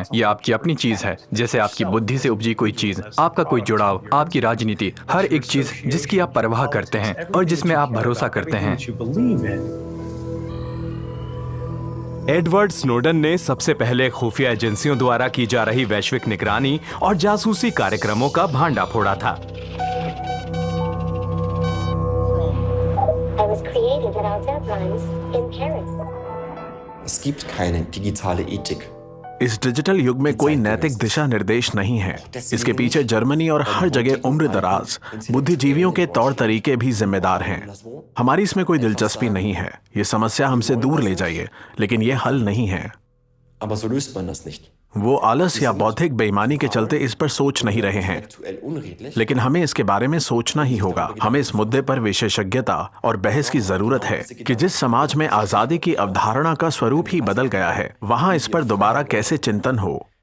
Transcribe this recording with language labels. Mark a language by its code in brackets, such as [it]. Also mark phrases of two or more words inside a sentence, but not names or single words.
[hi] ये आपकी अपनी चीज है, जैसे आपकी बुद्धि से उपजी कोई चीज, आपका कोई जुड़ाव, आपकी राजनीति, हर एक चीज जिसकी आप परवाह करते हैं और जिसमें आप भरोसा करते हैं। एडवर्ड स्नोडन ने सबसे पहले खुफिया एजेंसियों द्वारा की जा रही वैश्विक निगरानी और जासूसी कार्यक्रमों का भांडा फोड़ा था। [en] I was created at Al Devrans in Paris. [de] Es gibt keine digitale Ethik. [hi] इस डिजिटल युग में कोई नैतिक दिशा निर्देश नहीं है। इसके पीछे जर्मनी और हर जगह उम्र दराज बुद्धिजीवियों के तौर तरीके भी जिम्मेदार हैं। हमारी इसमें कोई दिलचस्पी नहीं है। ये समस्या हमसे दूर ले जाइए, लेकिन ये हल नहीं है। [de] Aber so löst man das nicht. [hi] वो आलस या बौद्धिक बेईमानी के चलते इस पर सोच नहीं रहे हैं, लेकिन हमें इसके बारे में सोचना ही होगा। हमें इस मुद्दे पर विशेषज्ञता और बहस की जरूरत है कि जिस समाज में आजादी की अवधारणा का स्वरूप ही बदल गया है, वहां इस पर दोबारा कैसे चिंतन हो।